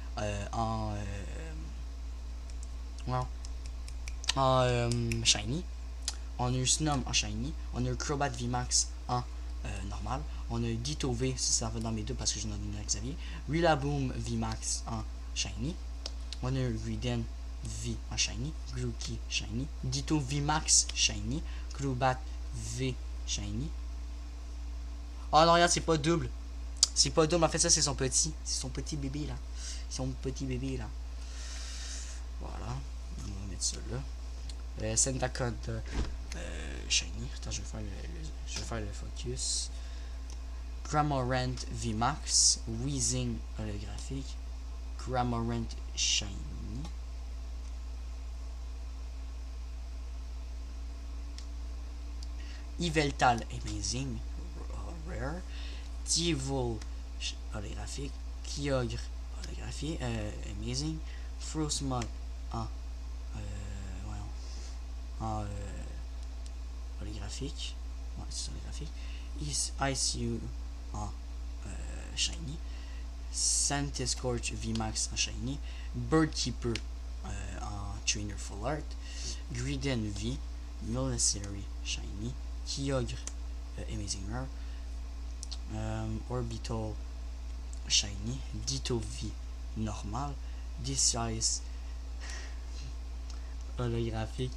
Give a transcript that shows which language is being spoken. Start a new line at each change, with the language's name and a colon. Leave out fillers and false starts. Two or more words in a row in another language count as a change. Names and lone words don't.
French: Shiny. On a eu Snom en Shiny. On a eu Crobat VMAX en normal. On a eu Ditto V, si ça va dans mes deux parce que je n'en ai donné à Xavier. Rillaboom VMAX en Shiny. On a eu Riden V en Shiny. Grookey Shiny. Ditto VMAX Shiny. Crobat V Shiny. Oh non, regarde, c'est pas double. C'est pas double, en fait, ça c'est son petit. C'est son petit bébé là. Son petit bébé là. Voilà. On va mettre ça là. Sentacod Shiny. Attends, je vais faire le focus. Cramorant VMAX. Weezing holographique. Cramorant Shiny. Yveltal
English: Amazing Rare.
French: Tivol holographique. Kyogre holographique. Amazing. Frostmoth en holographique. Ouais, c'est holographique. ICU en Shiny. Santescorch VMAX en Shiny. Birdkeeper en
English: Trainer Full Art.
French: Griden V. Milcery Shiny. Kyogre
English: Amazing Rare.
French: Orbital Shiny. Ditto V normal. Decidueye holographique.